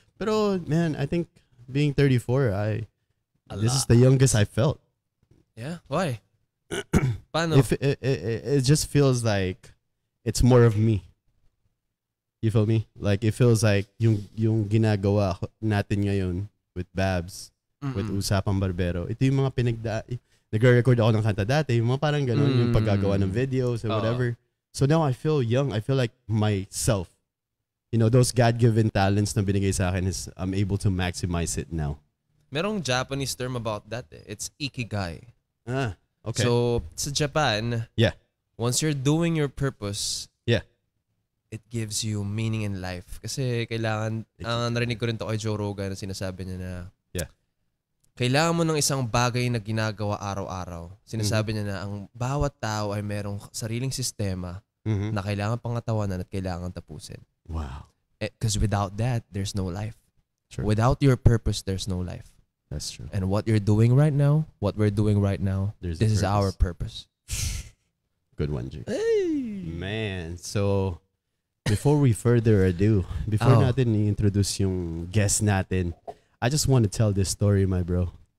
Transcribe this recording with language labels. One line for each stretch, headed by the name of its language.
English: Pero, man, I think being 34, this is the youngest I felt. Yeah? Why?
Filipino: Paano?
English: It just feels like it's more of me. You feel me? Like, it feels like
Filipino: yung ginagawa natin ngayon with Babs, with Usapang Barbero, ito yung mga nag-record ako ng kanta dati, yung mga parang ganun, yung paggagawa ng videos or whatever.
English: So now I feel young. I feel like myself. You know, those God-given talents
Filipino: na binigay sa akin
English: is I'm able to maximize it now.
Filipino: Merong Japanese term about that.
English: It's ikigai. Okay.
Filipino: So, sa Japan,
English: yeah, once you're doing your purpose, yeah, it gives you meaning in life.
Filipino: Kasi kailangan, narinig ko rin to kay Joe Rogan na sinasabi niya na,
English: yeah,
Filipino: kailangan mo ng isang bagay na ginagawa araw-araw. Sinasabi niya na ang bawat tao ay merong sariling sistema na kailangan pangatawanan at kailangan tapusin.
English: Wow. Because without that, there's no life. True. Without your purpose, there's no life. That's true. And what you're doing right now, what we're doing right now, There's this is our purpose. Good one, G. Hey! Man, so before we further ado,
Filipino: before natin i-introduce yung guest natin,
English: I just want to tell this story, my bro.